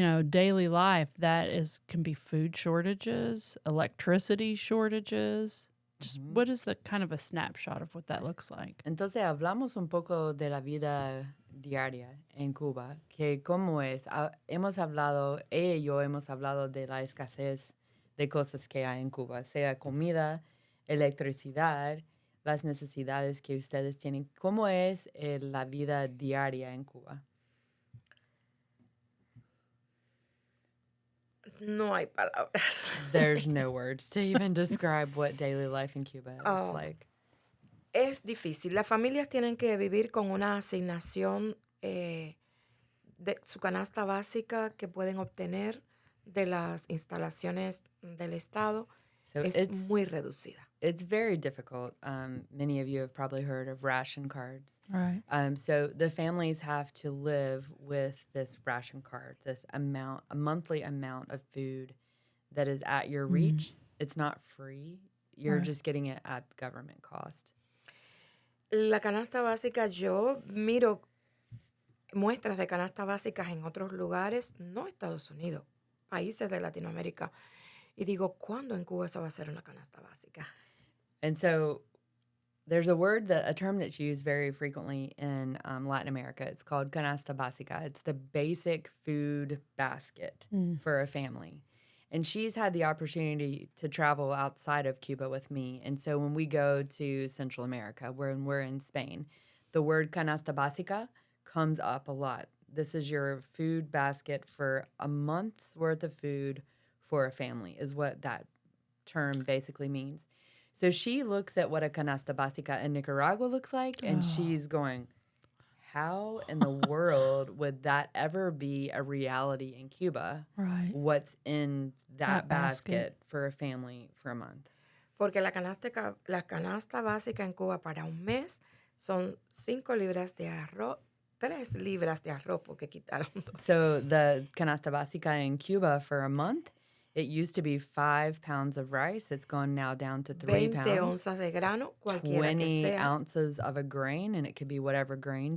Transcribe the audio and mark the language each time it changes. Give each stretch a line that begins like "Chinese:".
English: Daily life, can be food shortages, electricity shortages. Just what is the kind of a snapshot of what that looks like?
Spanish: Entonces hablamos un poco de la vida diaria en Cuba, que cómo es. Ella y yo hemos hablado de la escasez de cosas que hay en Cuba, sea comida, electricidad, las necesidades que ustedes tienen. ¿Cómo es la vida diaria en Cuba? No hay palabras.
English: There's no words to even describe what daily life in Cuba is like.
Spanish: Es difícil. Las familias tienen que vivir con una asignación de su canasta básica que pueden obtener de las instalaciones del Estado.
English: So
Spanish: Es muy reducida.
English: it's very difficult. Many of you have probably heard of ration cards. Right. So the families have to live with this ration card, a monthly amount of food that is at your reach. It's not free. You're Right. just getting it at government cost.
Spanish: La canasta básica, yo miro muestras de canastas básicas en otros lugares, no Estados Unidos, países de Latinoamérica. Y digo, ¿cuándo en Cuba eso va a ser una canasta básica?
English: And so there's a term that's used very frequently in Latin America. It's called canasta básica. It's the basic food basket for a family. And she's had the opportunity to travel outside of Cuba with me. And so when we go to Central America, when we're in Spain, the word canasta básica comes up a lot. This is your food basket for a month's worth of food for a family, is what that term basically means. So she looks at what a canasta básica in Nicaragua looks like, and she's going, how in the world would that ever be a reality in Cuba? Right. What's in That basket. basket for a family for a month?
Spanish: Porque la canasta básica en Cuba para un mes son 5 libras de arroz, 3 libras de arroz, porque quitaron 2.
English: So the canasta básica in Cuba for a month, it used to be 5 pounds of rice. It's gone now down to 3
Spanish: 20
English: pounds.
Spanish: onzas de grano, cualquiera que
English: 20
Spanish: sea.
English: ounces of a grain, and it could be whatever grain.